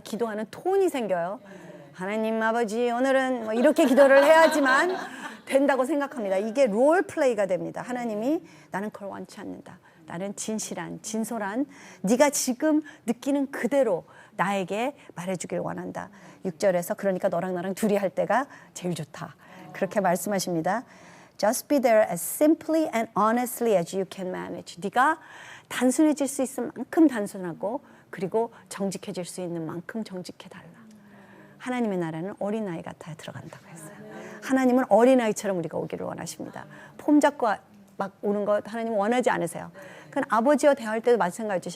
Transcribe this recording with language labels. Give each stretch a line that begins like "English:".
Korean: 기도하는 톤이 생겨요. 하나님 아버지 오늘은 뭐 이렇게 기도를 해야지만 된다고 생각합니다. 이게 롤플레이가 됩니다. 하나님이 나는 그걸 원치 않는다. 나는 진실한, 진솔한 네가 지금 느끼는 그대로 나에게 말해주길 원한다. 6절에서 그러니까 너랑 나랑 둘이 할 때가 제일 좋다. 그렇게 말씀하십니다.
English: Just be there as simply and honestly as you can manage.
Korean: 네가 단순해질 수 있을 만큼 단순하고 그리고 정직해질 수 있는 만큼 정직해달라. 하나님의 나라는 어린아이 같아 들어간다고 했어요. 하나님은 어린아이처럼 우리가 오기를 원하십니다. 폼 잡고 막 오는 것 하나님은 원하지 않으세요. 그건 아버지와 대화할 때도 마찬가지죠.